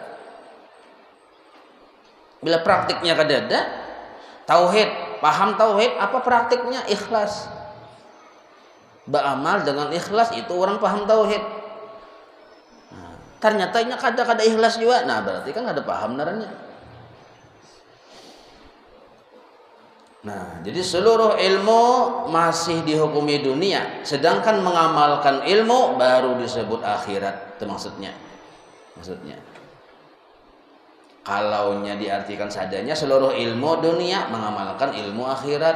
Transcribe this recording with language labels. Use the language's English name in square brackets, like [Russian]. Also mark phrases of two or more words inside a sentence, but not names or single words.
[Banjar] Bila praktiknya kadada, tauhid, paham tauhid, apa praktiknya? [Indonesian] Ikhlas. Beramal dengan ikhlas itu orang paham tauhid. [Banjar] Ternyata ini kada ikhlas juga. Nah, berarti kan ada paham naranya. [Indonesian] Nah, jadi seluruh ilmu masih dihukumi dunia, sedangkan mengamalkan ilmu baru disebut akhirat. Itu maksudnya. [Banjar] Kalaunya diartikan sadanya seluruh ilmu dunia, mengamalkan ilmu akhirat.